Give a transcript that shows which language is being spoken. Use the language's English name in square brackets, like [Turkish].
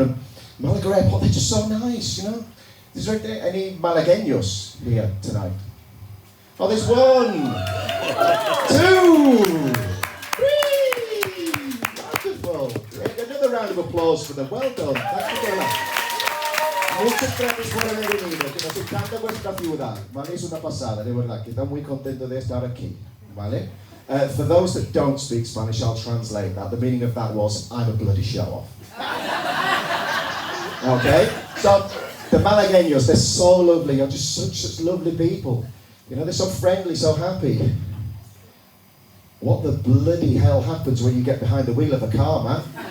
[English] And Málaga Airport, they're just so nice, you know. Is there any Malagueños here tonight? Oh, there's one! Two! Three! Wonderful! Another round of applause for them. Well done. Thanks for doing that. [Spanish] Muchas gracias por haber venido. Que nos encanta vuestra ciudad. ¿Vale? Es una pasada, de verdad. Que estamos muy contentos de estar aquí. ¿Vale? [English] For those that don't speak Spanish, I'll translate that. The meaning of that was, I'm a bloody show-off. Okay? So, the Malagueños, they're so lovely, they're just such lovely people. You know, they're so friendly, so happy. What the bloody hell happens when you get behind the wheel of a car, man?